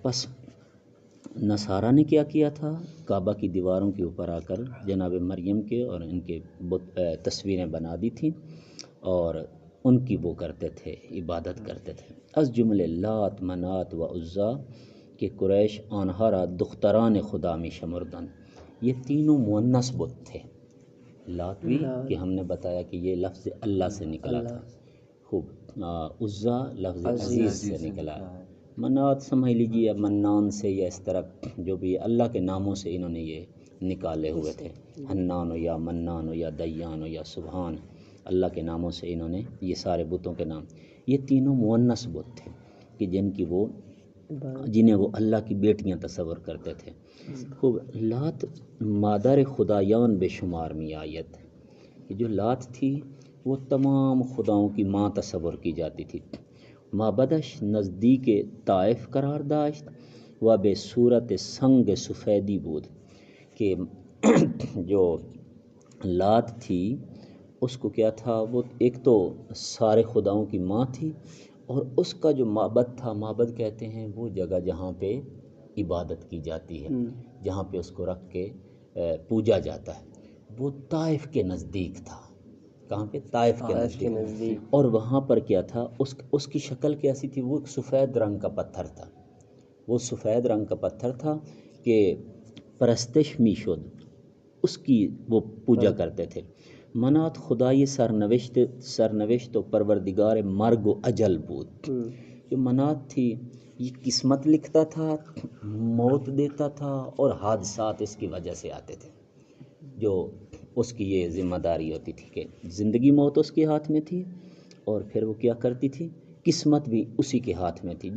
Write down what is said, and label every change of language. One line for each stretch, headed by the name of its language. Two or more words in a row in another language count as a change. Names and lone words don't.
Urdu: بس نصارہ نے کیا کیا تھا، کعبہ کی دیواروں کے اوپر آ کر جناب مریم کے اور ان کے تصویریں بنا دی تھیں اور ان کی وہ کرتے تھے، عبادت کرتے تھے.
Persian: از جملے لات، منات و عزا کہ قریش آنہا را دختران خدا می شمردن،
Urdu: یہ تینوں مؤنث بت تھے. لات بھی کہ ہم نے بتایا کہ یہ لفظ اللہ سے نکلا تھا، خوب. عزا لفظ عزیز سے نکلا. منات سمجھ لیجیے منان سے یا اس طرح جو بھی اللہ کے ناموں سے انہوں نے یہ نکالے ہوئے تھے، حنان ہو یا منان ہو یا دیان ہو یا سبحان، اللہ کے ناموں سے انہوں نے یہ سارے بتوں کے نام. یہ تینوں مؤنث بت تھے کہ جنہیں وہ اللہ کی بیٹیاں تصور کرتے تھے. خوب.
Persian: لات مادر خدایان بے شمار میں آیت،
Urdu: جو لات تھی وہ تمام خداؤں کی ماں تصور کی جاتی تھی.
Persian: معبدش نزدیک طائف قرار داشت و بے صورت سنگ سفیدی بود،
Urdu: کہ جو لات تھی اس کو کیا تھا، وہ ایک تو سارے خداؤں کی ماں تھی، اور اس کا جو معبد تھا، معبد کہتے ہیں وہ جگہ جہاں پہ عبادت کی جاتی ہے، جہاں پہ اس کو رکھ کے پوجا جاتا ہے، وہ طائف کے نزدیک تھا. کہاں پہ؟ طائف کے نزدیک. اور وہاں پر کیا تھا، اس کی شکل کیسی تھی، وہ ایک سفید رنگ کا پتھر تھا. وہ سفید رنگ کا پتھر تھا
Persian: کہ پرستش میشد،
Urdu: اس کی وہ پوجا کرتے تھے۔
Persian: منات خدای سرنوشت و پروردگار مرگ و اجل بود۔
Urdu: جو منات تھی یہ قسمت لکھتا تھا، موت دیتا تھا، اور حادثات اس کی وجہ سے آتے تھے۔ جو اس کی یہ ذمہ داری ہوتی تھی کہ زندگی موت اس کے ہاتھ میں تھی، اور پھر وہ کیا کرتی تھی، قسمت بھی اسی کے ہاتھ میں تھی۔